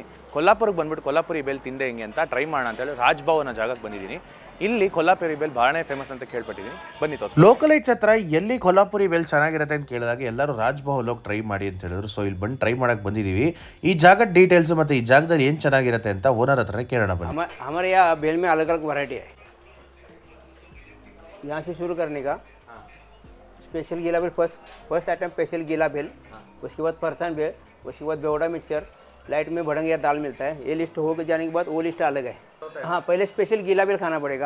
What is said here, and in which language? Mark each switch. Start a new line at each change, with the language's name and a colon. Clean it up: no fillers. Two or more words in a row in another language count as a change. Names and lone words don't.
Kannada: ಕೊಲ್ಲಾಪುರಿಗೆ ಬಂದ್ಬಿಟ್ಟು ಕೊಲ್ಲಾಪುರಿ ಬೇಲ್ ತಿಂದೆ ಹೆಂಗೆ ಅಂತ ಟ್ರೈ ಮಾಡೋಣ ಅಂತೇಳಿ ರಾಜ್ಭವ್ ಅನ್ನೋ ಜಾಗಕ್ಕೆ ಬಂದಿದ್ದೀನಿ. ಇಲ್ಲಿ ಕೊಲ್ಲಾಪುರಿ ಬೇಲ್ ಭಾಳನೇ ಫೇಮಸ್ ಅಂತ ಕೇಳ್ಪಟ್ಟಿದ್ದೀನಿ. ಬನ್ನಿ ತೋರಿಸಿ. ಲೋಕಲೈಟ್ಸ್ ಹತ್ರ ಎಲ್ಲಿ ಕೊಲ್ಲಾಪುರಿ ಬೇಲ್ ಚೆನ್ನಾಗಿರುತ್ತೆ ಅಂತ ಕೇಳಿದಾಗ ಎಲ್ಲರೂ ರಾಜ್ಭವ್ ಹೋಗಿ ಟ್ರೈ ಮಾಡಿ ಅಂತ ಹೇಳಿದ್ರು. ಸೊ ಇಲ್ಲಿ ಬಂದು ಟ್ರೈ ಮಾಡಕ್ಕೆ ಬಂದಿದ್ದೀವಿ. ಈ ಜಾಗದ ಡೀಟೇಲ್ಸು ಮತ್ತು ಈ ಜಾಗದಲ್ಲಿ ಏನು ಚೆನ್ನಾಗಿರುತ್ತೆ ಅಂತ ಓನರ್ ಹತ್ರನೇ ಕೇಳೋಣ ಬನ್ನಿ.
Hindi: हमारे यहाँ बेल में अलग अलग वैरायटी है. यहाँ से शुरू करने का स्पेशल गीला बेल,
English: first item
Hindi: स्पेशल गीला बेल, उसके बाद फरसान बेल, उसके बाद बेवड़ा मिक्सचर, लाइट में भड़ंग या दाल मिलता है. ये लिस्ट हो जाने के बाद वो लिस्ट अलग है. हाँ, पहले स्पेशल गीला बेल खाना पड़ेगा.